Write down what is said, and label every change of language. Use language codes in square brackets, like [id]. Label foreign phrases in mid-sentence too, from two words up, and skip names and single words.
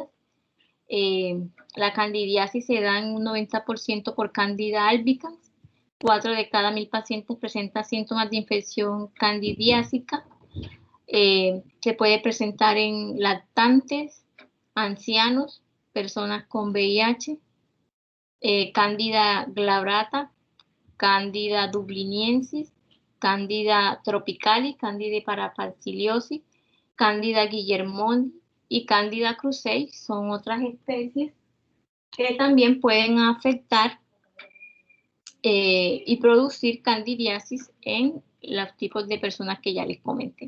[es] La candidiasis se da en un 90% por Candida albicans. 4 de cada 1000 pacientes presentan síntomas de infección candidiásica. Se puede presentar en lactantes, ancianos, personas con VIH, Candida glabrata, Candida dubliniensis, Candida tropicalis, Candida parapsiliosis, Candida guillermoni y Candida krusei son otras especies que también pueden afectar y producir candidiasis en los tipos de personas que ya les comenté.